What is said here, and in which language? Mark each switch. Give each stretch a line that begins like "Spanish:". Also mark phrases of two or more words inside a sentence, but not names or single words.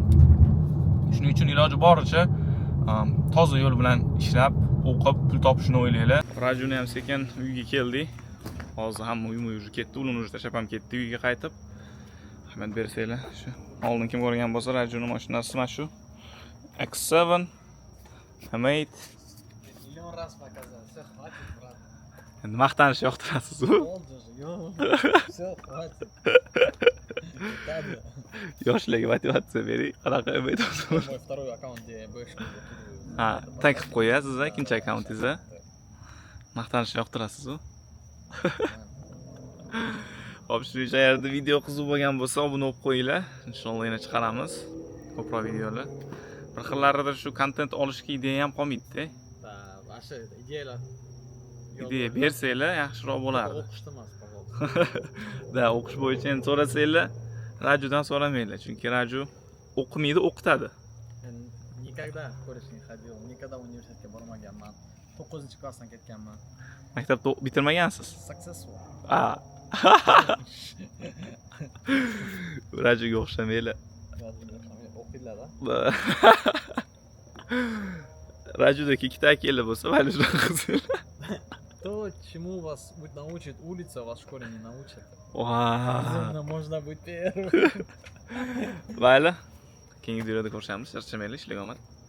Uzbek: Shuning uchun iloji boricha toza yo'l bilan ishlab, o'qib, pul topishni o'ylaylar. Rajuni ham sekin uyga keldik. Hozir hamma uyma уже ketdi, ularni уже tashlab ham ketdi uyga qaytib. Rahmat bersanglar. Shu oldin kim ko'rgan bo'lsa, Rajuni mashinasi mana shu X7 Hamid.
Russian: Миллион раз показал. Все, хватит, брат.
Uzbek: Endi maqtanishni yoqtirasiz-ku.
Russian: Oldu же, Все, хватит.
Uzbek: Yoshlarga motivatsiya bering. Qanaqa Hamid o'zi?
Russian: Мой второй аккаунт, где я бэшку выкидываю.
Uzbek: Ha, tag qilib qo'yasiz, ikkinchi akkauntingizda. Maqtanishni yoqtirasiz-ku. Xo'p, shuning agarda video qiziq bo'lgan bo'lsa, obuna bo'lib qo'yinglar. Inshaalloh yana chiqaramiz ko'proq videolar. Bir xillarida shu kontent olishga ideya ham qolmaydi-da.
Russian: Да, ваши идеялар.
Uzbek: Ideya bersanglar yaxshiroq bo'lardi. O'qishda emas, пожалуйста. Da, o'qish bo'yicha endi so'rasanglar, Rajudan so'ramanglar, chunki Raju o'qimaydi, o'qitadi.
Russian: Никогда в колледж не ходил, никогда в университетке bormaganman.
Uzbek: 9-klassdan ketganman. Maktabda bitirmagansiz? Successful. Rajuga o'xshamanglar. O'qiylar-da. Rajudagi ikkita akanglar bo'lsa, mayli shunaqa qilsanglar.
Russian: То, чему вас научит улица, вас в школе не научат. Wow. Можно быть первым.
Uzbek: Mayli. Keyingi videoda ko'rishamiz. Charchamanglar, ishlarga omad.